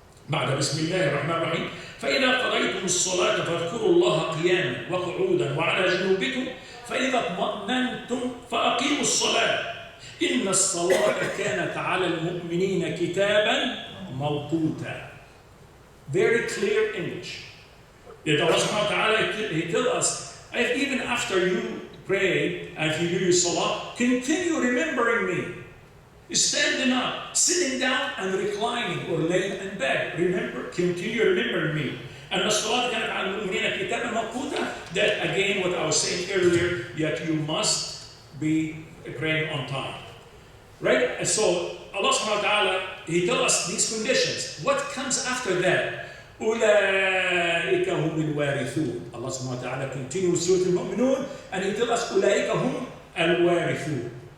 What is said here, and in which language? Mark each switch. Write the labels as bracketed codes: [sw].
[ar] بعد بسم الله الرحمن الرحيم فإذا قضيتم الصلاة فاذكروا الله قياما وقعودا وعلى جنوبكم فإذا اطمأننتم فأقيموا الصلاة إن الصلاة كانت على المؤمنين كتابا موقوتا. [en] Very clear image. That Allah subhanahu wa ta'ala, He tells us, even after you pray, if you do your salah, continue remembering me. standing up, sitting down, and reclining or laying in bed. Remember, continue remembering me. [ar] And الصلاة كانت على المؤمنين كتابا موقوتا. [en] That again, what I was saying earlier, that you must be praying on time. Right? And so Allah subhanahu wa ta'ala, He tells us these conditions. What comes after that? [ar] أولئك هم الوارثون. [en] Allah subhanahu wa ta'ala continues Surah Al-Mu'minun, and He tells us [ar] أولئك هم الوارثون.